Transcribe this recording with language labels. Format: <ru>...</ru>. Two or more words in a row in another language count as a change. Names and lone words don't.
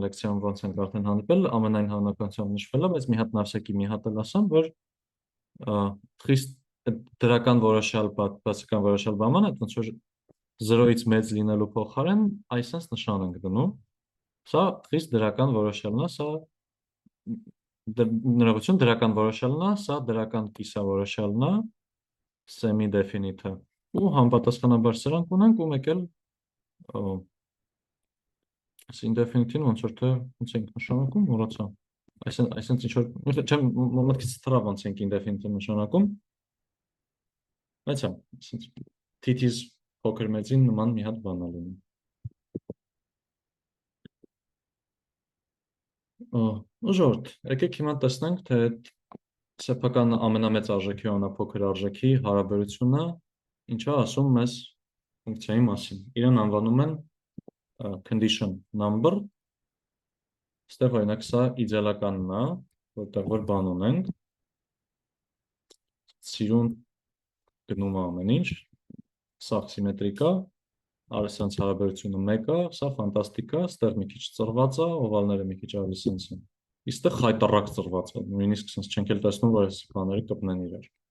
<hy>լեկցիայում ոնց ենք արդեն հանդիպել, ամենայն հավանականությամբ նշվել է, բայց մի հատ նավսեկի մի հատ էլ ասեմ, որ խիստ դրական որոշյալ, բացական որոշյալ բաման է, ոնց որ 0-ից մեծ լինելու փոխարեն այսպես նշան ենք դնում։ Սա խիստ դրական որոշյալն է, սա ներողություն դրական որոշյալն է, սա դրական կիսավորոշյալն է, semi-definite-ը։ Ու համապատասխանաբար սրանք ունենք ու մեկ էլ indefinite-ին ոնց որ թե ոնց ենք նշանակում, մոռացա։ Այսինքն ինչ որ չեմ մտքից թռավ ոնց ենք indefinite-ը նշանակում։ Բայց TT-ս փոքր մեծին նման մի հատ բան է լինում։ Ժողովուրդ, եկեք հիմա տեսնենք, թե սեփական ամենամեծ արժեքի ու ամենափոքր արժեքի հարաբերությունը ինչա ասում մեզ ֆունկցիայի մասին։ Իրեն անվանում են</hy> <en>condition number,</en> <hy>ստեղ օրինակ սա իդեալականն է, որտեղ որ բան ունենք, սիրուն գնում է ամեն ինչ, սա սիմետրիկ է, արեսյանց հարաբերությունը 1 է, սա ֆանտաստիկ է, ստեղ մի քիչ ծռված է, օվալները մի քիչ ավելի սենց են, իստեղ խայտառակ ծռված է, նույնիսկ սենց չենք էլ տեսնում, որ այս բաները կպնեն իրար։</hy>